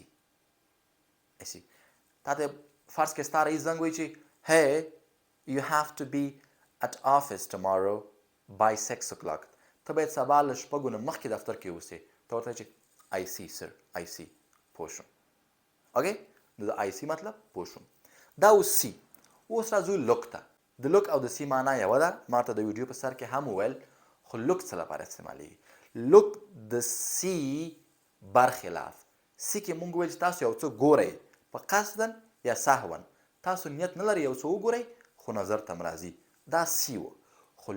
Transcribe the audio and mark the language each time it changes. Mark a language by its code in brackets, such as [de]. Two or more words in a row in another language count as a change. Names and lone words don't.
[en] I see [ps] تا ته فرض کړه ستا رئیس زنګ وایي چې [en] hey you have to be at office tomorrow by 6 o'clock [ps] ته باید سبا له شپږو نه مخکې دفتر کې اوسې ته ورته وایي چې [en] I see sir I see [ps] پوه شوم اوکې نو د [en] I see [ps] مطلب پوه شوم دا اوس سی اوس راځو لوک ته د لوک او د سی معنا یوه ده ما ته د ویډیو په سر کې هم وویل خو لوک څه لپاره استعمالیږي لوک د سی برخلاف سی کې مونږ ویل چې تاسو یو څه ګورئ په قصدن یا سهون تاسو نیت نه لرئ یو څه وګورئ خو نظر ته م راځي دا سی و خو